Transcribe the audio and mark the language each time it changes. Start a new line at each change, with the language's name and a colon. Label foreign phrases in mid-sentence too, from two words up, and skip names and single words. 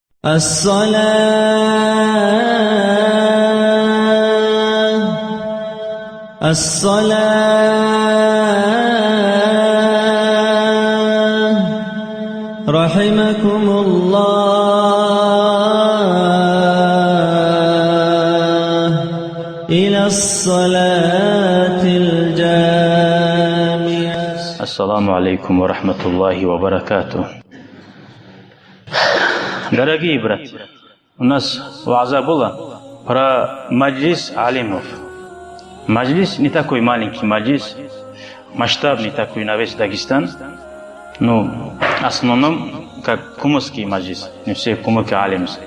Arabic: الصلاة رحمكم الله إلى الصلاة الجامعة. السلام عليكم ورحمة الله وبركاته.
Russian: Дорогие братья, у нас вааза была про маджлис алимов. Маджлис не такой маленький маджлис, масштабный такой на весь Дагестан. Ну, в основном, как кумыкский маджлис, не все кумыки алимсы.